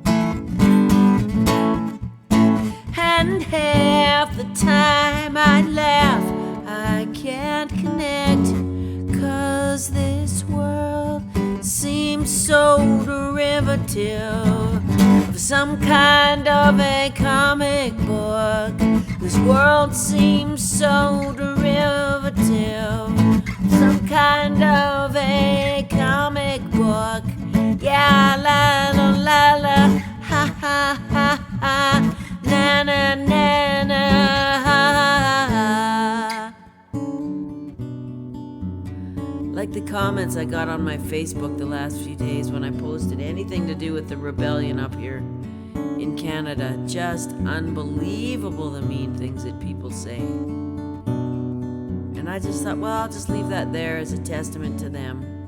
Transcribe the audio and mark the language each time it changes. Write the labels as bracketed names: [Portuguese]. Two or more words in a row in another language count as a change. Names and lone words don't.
[English] And half the time I laugh, I can't connect, 'cause this world seems so derivative of some kind of a comic book. This world seems so derivative of some kind of a comic book. Yeah, la la la la, ha ha ha ha, na na na na, ha ha ha. Like the comments I got on my Facebook the last few days when I posted anything to do with the rebellion up here in Canada. Just unbelievable, the mean things that people say. And I just thought, well, I'll just leave that there as a testament to them.